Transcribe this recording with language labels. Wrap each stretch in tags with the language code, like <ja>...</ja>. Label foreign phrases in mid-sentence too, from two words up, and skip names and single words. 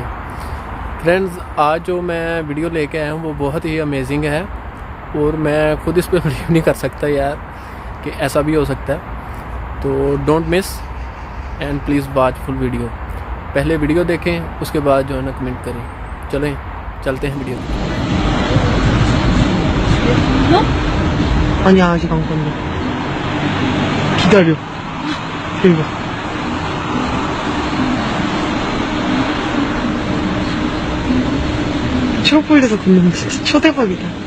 <hi>फ्रेंड्स, आज जो मैं वीडियो लेके आया हूं वो बहुत ही अमेजिंग है और मैं खुद इस पे बिलीव नहीं कर सकता यार कि ऐसा भी हो सकता है।</hi> <en>तो don't miss and please watch full video.</en> <hi>पहले वीडियो देखें, उसके बाद जो है ना कमेंट करें। चलें चलते हैं वीडियो।</hi> <ko>아니야, 아직 안 건데. 기다려. 이거. 초록불에서 걷는 거 진짜 초대박이다.</ko>